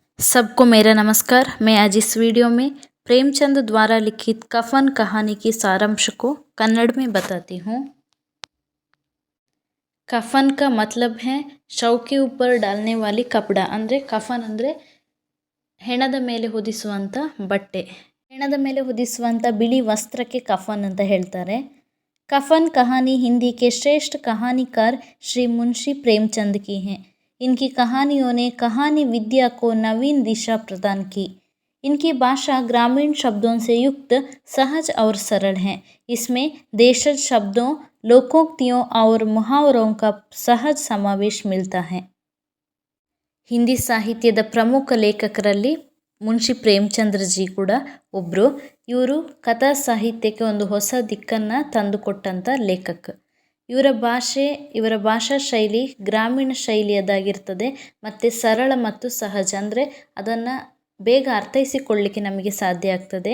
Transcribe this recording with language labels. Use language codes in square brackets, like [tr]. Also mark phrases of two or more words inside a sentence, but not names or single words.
[hi] सबको मेरा नमस्कार। मैं आज इस वीडियो में प्रेमचंद द्वारा लिखित कफन कहानी की सारांश को कन्नड़ में बताती हूँ। कफन का मतलब है शव के ऊपर डालने वाली कपड़ा। [kn] ಅಂದರೆ ಕಫನ್ ಅಂದರೆ ಹೆಣದ ಮೇಲೆ ಹೊದಿಸುವಂಥ ಬಟ್ಟೆ, ಹೆಣದ ಮೇಲೆ ಹೊದಿಸುವಂಥ ಬಿಳಿ ವಸ್ತ್ರಕ್ಕೆ ಕಫನ್ ಅಂತ ಹೇಳ್ತಾರೆ। [hi] कफन कहानी हिंदी के श्रेष्ठ कहानीकार श्री मुंशी प्रेमचंद की हैं। इनकी कहानियों ने कहानी विद्या को नवीन दिशा प्रदान की। इनकी भाषा ग्रामीण शब्दों से युक्त, सहज और सरल है। इसमें देशज शब्दों, लोकोक्तियों और मुहावरों का सहज समावेश मिलता है। [kn] ಹಿಂದಿ ಸಾಹಿತ್ಯದ ಪ್ರಮುಖ ಲೇಖಕರಲ್ಲಿ ಮುನ್ಷಿ ಪ್ರೇಮಚಂದ್ರಜಿ ಕೂಡ ಒಬ್ಬರು. ಇವರು ಕಥಾ ಸಾಹಿತ್ಯಕ್ಕೆ ಒಂದು ಹೊಸ ದಿಕ್ಕನ್ನು ತಂದುಕೊಟ್ಟಂಥ ಲೇಖಕ. ಇವರ ಭಾಷಾ ಶೈಲಿ ಗ್ರಾಮೀಣ ಶೈಲಿಯದಾಗಿರ್ತದೆ ಮತ್ತು ಸರಳ ಮತ್ತು ಸಹಜ, ಅಂದರೆ ಅದನ್ನು ಬೇಗ ಅರ್ಥೈಸಿಕೊಳ್ಳಲಿಕ್ಕೆ ನಮಗೆ ಸಾಧ್ಯ ಆಗ್ತದೆ.